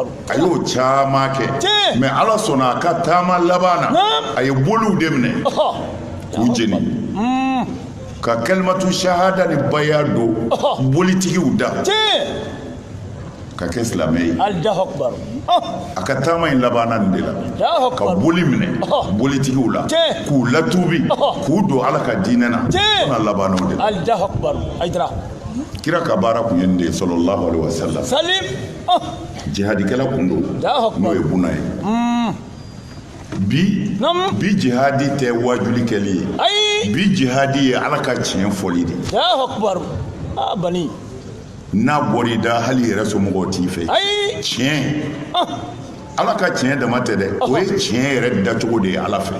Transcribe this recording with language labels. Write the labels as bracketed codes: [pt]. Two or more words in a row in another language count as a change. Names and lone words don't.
[bm] a y'o caman kɛ mais ala sɔnna a ka taama laban na a ye boliw de minɛ k'u jeni ka [ar] كلمة الشهادة [bm] ni baya don bolitigiw da ka kɛ silamɛ ye [ar] الله أكبر [bm] a ka taama in labanna nin de la ka boli minɛ bolitigiw la k'u latuubi k'u don ala ka diinɛ na kana labanna o de la [ar] الله أكبر aydra [bm] kira ka baara kun ye nin de ye [ar] صلى الله عليه وسلم salim [bm] jihadikɛla kun don n'o ye Buna ye bi jihadi tɛ wajuli kɛli ye bi jihadi ye ala ka tiɲɛ fɔli de [ar] الله أكبر bani [bm] n'a bɔra i da hali yɛrɛ somɔgɔw t'i fɛ tiɲɛ ala ka tiɲɛ dama tɛ dɛ o ye tiɲɛ yɛrɛ dacogo de ye ala fɛ